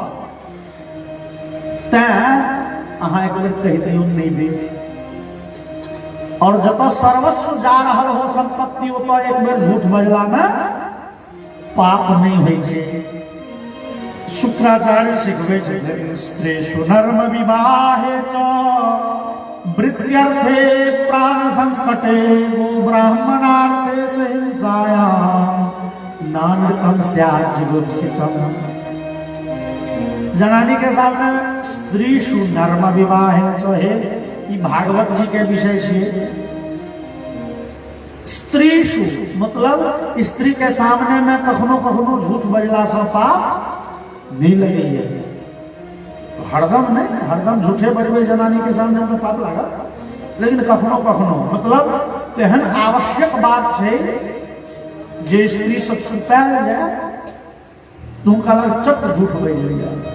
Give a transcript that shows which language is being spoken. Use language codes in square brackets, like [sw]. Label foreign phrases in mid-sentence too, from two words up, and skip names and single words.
[mai] तैं अहाँ एक बेर कहि दियौ नहीं दे। और जब सर्वस्व जा रहल हो संपत्ति, ओतऽ एक बेर झूठ बजला में पाप नहीं होइ छै। शुक्राचार्य सिखबै छथिन [sa] स्त्रीषु नर्म विवाहे च वृत्यर्थे प्राण संकटे वो ब्राह्मणार्थे च हिंसायां नानृतम स्यात् जिगुप्सितम। [mai] जनानी के सामने [sa] स्त्रीषु नर्म विवाहे च [mai] है, ई भागवत जी के विषय छे। स्त्रीषु मतलब स्त्री के सामने में कखनो कखनो झूठ बजला से पाप नहीं लगे। हरदम नहीं, हरदम झूठे बजबे जनानी के सामने में पाप लगा, लेकिन कखनो कखनो मतलब तेहन आवश्यक बात है जे स्त्री से छुपायल जाए तुम कहला चट झूठ बज लिया।